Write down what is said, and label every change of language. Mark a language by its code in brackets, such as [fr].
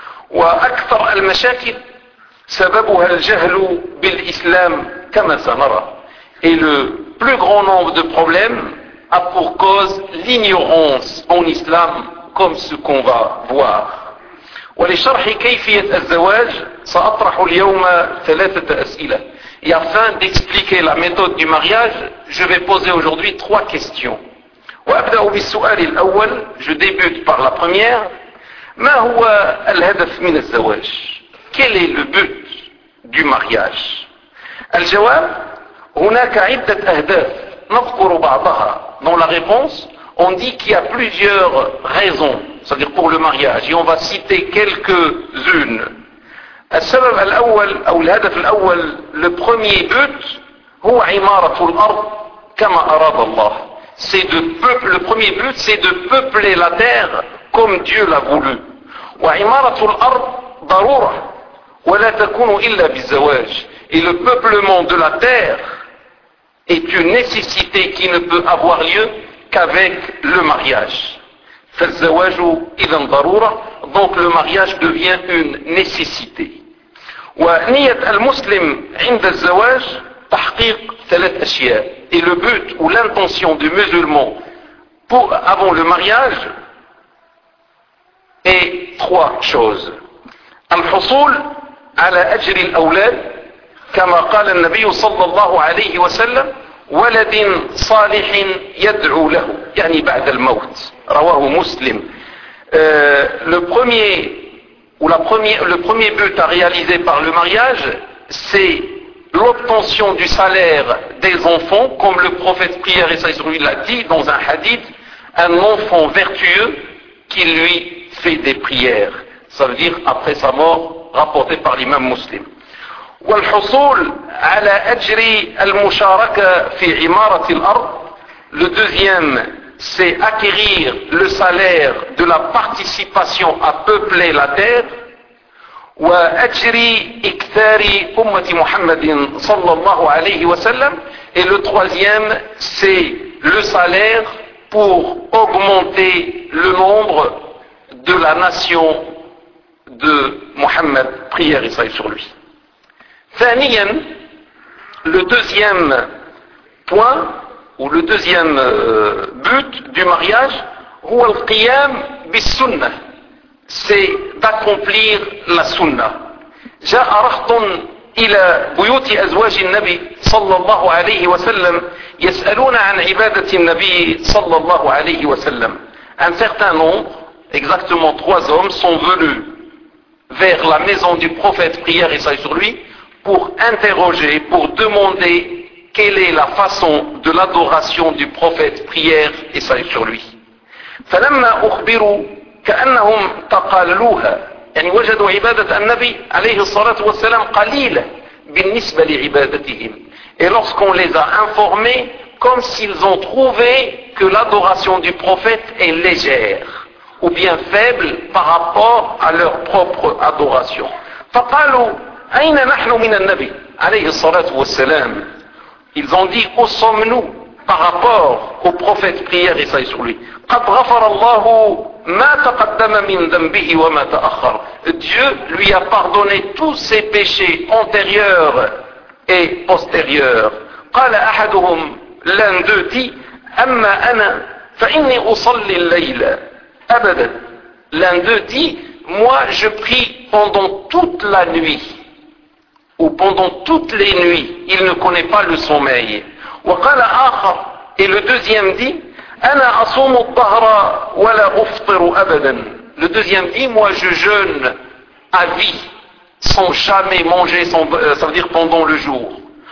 [ar] وأكثر المشاكل سببها الجهل بالإسلام كما سنرى. [fr] Et le plus grand nombre de problèmes a pour cause l'ignorance en islam, comme ce qu'on va voir. [ar] ولشرح كيفية الزواج سأطرح اليوم ثلاثة أسئلة. [fr] Et afin d'expliquer la méthode du mariage, je vais poser aujourd'hui trois questions. [ar] وأبدأ بالسؤال الأول, [fr] je débute par la première. [ar] ما هو الهدف من الزواج؟ [fr] Quel est le but du mariage؟ [ar] الجواب هناك عدة أهداف نذكر بعضها. [fr] Dans la réponse, on dit qu'il y a plusieurs raisons, c'est-à-dire pour le mariage, et on va citer quelques-unes. [ar] السبب الأول أو الهدف الأول, [fr] le premier but, [ar] هو عمارة الأرض كما أراد الله. [fr] C'est de peupler, le premier but, c'est de peupler la terre comme Dieu l'a voulu. [ar] وعمارة الأرض ضرورة ولا تكون إلا بالزواج. [fr] Et le peuplement de la terre est une nécessité qui ne peut avoir lieu qu'avec le mariage. [ar] فالزواج إذا ضرورة, [fr] donc le mariage devient une nécessité. [ar] ونية المسلم عند الزواج تحقيق ثلاث أشياء. [fr] Et le but ou l'intention du musulman avant le mariage est trois choses. [ar] الحصول على أجر الأولاد كما قال النبي صلى الله عليه وسلم ولد صالح يدعو له, يعني بعد الموت, رواه مسلم. [fr] Le premier but à réaliser par le mariage, c'est l'obtention du salaire des enfants, comme le prophète prière et sa l'a dit dans un hadith, un enfant vertueux qui lui fait des prières. Ça veut dire après sa mort, rapporté par l'imam Muslim. [ar] والحصول على أجر المشاركة في عمارة الأرض. [fr] Le deuxième, c'est acquérir le salaire de la participation à peupler la terre. [ar] وأجر إكثار أمة محمد صلى الله عليه وسلم. [fr] Et le troisième, c'est le salaire pour augmenter le nombre de la nation de Mohammed, prière et salut sur lui. Thaniyan, le deuxième point, ou le deuxième but du mariage, [ar] هو القيام بالسنة, [fr] c'est d'accomplir la sunna. [ar] جاء رهط إلى بيوت أزواج النبي صلى الله عليه وسلم يسألون عن عبادة النبي صلى الله عليه وسلم. [fr] Un certain nombre, exactement trois hommes, sont venus vers la maison du prophète, prière et salut sur lui, pour interroger, pour demander quelle est la façon de l'adoration du prophète, prière et salut sur lui. [ar] فَلَمَّا أُخْبِرُوا كَأَنَّهُمْ تَقَلُّوهَا يعني وجدوا عبادة النبي عليه الصلاة والسلام قليلة بالنسبة لعبادتهم. [fr] Et lorsqu'on les a informés, comme s'ils ont trouvé que l'adoration du prophète est légère, ou bien faible par rapport à leur propre adoration. [ar] فقالوا أين نحن من النبي عليه الصلاة والسلام. [fr] Ils ont dit où sommes-nous par rapport au prophète, prière et salut sur lui. [ar] قد غفر الله ما تقدم من ذنبه وما تأخر. [fr] Dieu lui a pardonné tous ses péchés antérieurs et postérieurs. [ar] قال أحدهم, [fr] l'un d'eux dit, [ar] أما أنا فإني أصلي الليل أبدا. [fr] L'un d'eux dit, moi je prie pendant toute la nuit ou pendant toutes les nuits, il ne connaît pas le sommeil. [ar] وقال آخر, [fr] et le deuxième dit, [ar] أنا أصوم الظهر ولا أفطر أبدا. [fr] Le deuxième dit, moi je jeûne à vie sans jamais manger, ça veut dire pendant le jour.